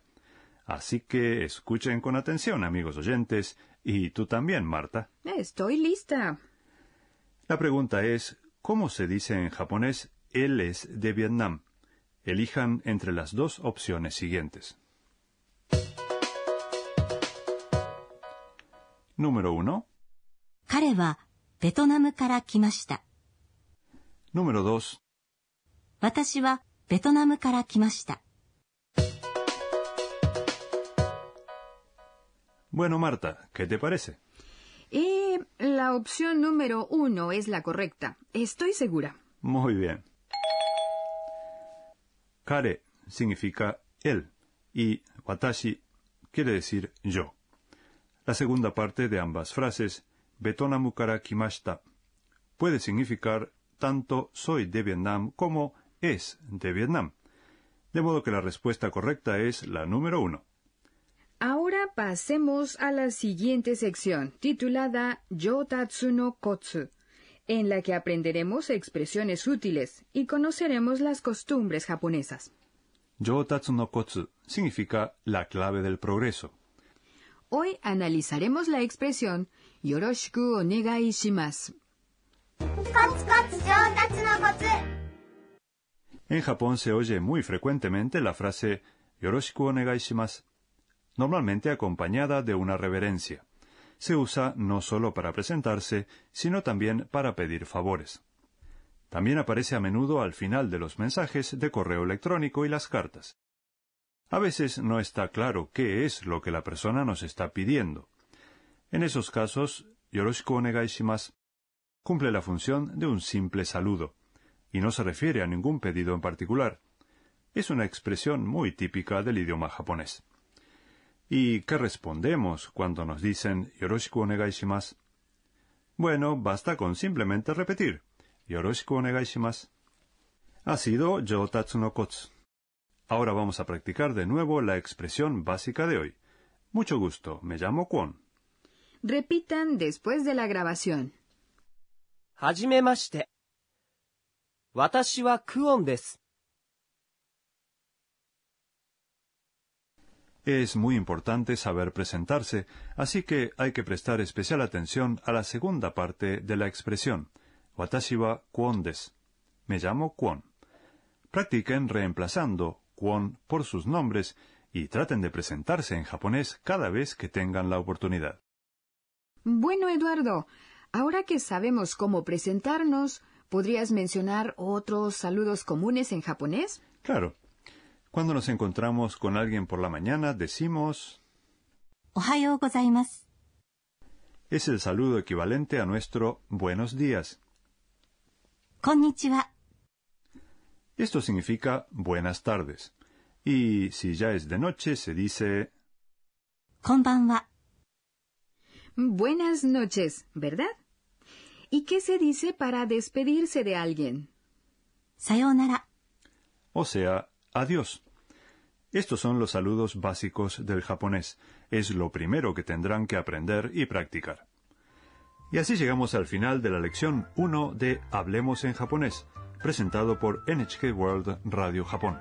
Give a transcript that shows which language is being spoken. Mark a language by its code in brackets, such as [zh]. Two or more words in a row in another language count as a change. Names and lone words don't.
[es] Así que escuchen con atención, amigos oyentes, y tú también, Marta. Estoy lista. La pregunta es, ¿cómo se dice en japonés él es de Vietnam? Elijan entre las dos opciones siguientes. Número 1. [ja] 彼はベトナムから来ました。 [es] Número 2. [ja] 私はベトナムから来ました。 [es] Bueno, Marta, ¿qué te parece? La opción número 1 es la correcta. Estoy segura. Muy bien. Kare significa él y watashi quiere decir yo. La segunda parte de ambas frases, [ja] ベトナムから来ました, [es] puede significar tanto soy de Vietnam como es de Vietnam. De modo que la respuesta correcta es la número 1. Ahora pasemos a la siguiente sección, titulada Yotatsu no Kotsu, en la que aprenderemos expresiones útiles y conoceremos las costumbres japonesas. [ja] 上達のコツ [es] significa la clave del progreso. Hoy analizaremos la expresión [ja] よろしくお願いします. [es] En Japón se oye muy frecuentemente la frase [ja] よろしくお願いします, [es] normalmente acompañada de una reverencia. Se usa no solo para presentarse, sino también para pedir favores. También aparece a menudo al final de los mensajes de correo electrónico y las cartas. A veces no está claro qué es lo que la persona nos está pidiendo. En esos casos, [ja] よろしくお願いします [es] cumple la función de un simple saludo, y no se refiere a ningún pedido en particular. Es una expresión muy típica del idioma japonés. ¿Y qué respondemos cuando nos dicen [ja] よろしくお願いします? [es] Bueno, basta con simplemente repetir [ja] よろしくお願いします. [es] Ha sido Yotatsu no Kotsu. Ahora vamos a practicar de nuevo la expresión básica de hoy. Mucho gusto, me llamo Kwon. Repitan después de la grabación. [ja] はじめまして。私はクオンです。 [es] Es muy importante saber presentarse, así que hay que prestar especial atención a la segunda parte de la expresión. [ja] 私はクオンです. [es] Me llamo Kwon. Practiquen reemplazando Kwon por sus nombres y traten de presentarse en japonés cada vez que tengan la oportunidad. Bueno, Eduardo, ahora que sabemos cómo presentarnos, ¿podrías mencionar otros saludos comunes en japonés? Claro. Cuando nos encontramos con alguien por la mañana, decimos [ja] おはようございます。 [es] es el saludo equivalente a nuestro buenos días. [ja] こんにちは。 [es] Esto significa buenas tardes. Y si ya es de noche, se dice [ja] こんばんは。 [es] Buenas noches, ¿verdad? ¿Y qué se dice para despedirse de alguien? [ja] さようなら。 [es] o sea, adiós. Estos son los saludos básicos del japonés. Es lo primero que tendrán que aprender y practicar. Y así llegamos al final de la lección 1 de Hablemos en japonés, presentado por NHK World Radio Japón.